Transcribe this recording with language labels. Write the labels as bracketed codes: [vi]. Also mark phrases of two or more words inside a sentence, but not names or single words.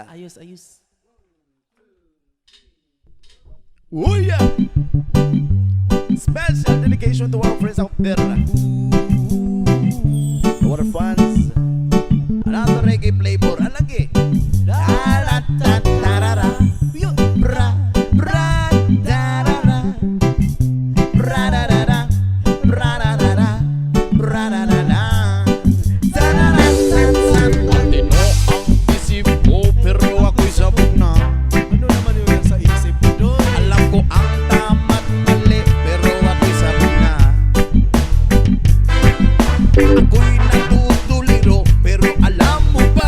[tl] Ayos, ayos. [en] Oh yeah! Special dedication to our friends out there. Our fans. Another reggae flavor. Alagi. Da-da-da-da-da-da. Bra, bra, da-da-da. Bra-da-da-da. Bra-da-da-da. Bra-da-da-da. [tl] Matino ang isip ko pero ako'y sabog na. Ano naman yung sa isip mo doon? Alam ko ang tama't mali pero ako'y sabog na. Ako'y natutuliro pero alam mo ba?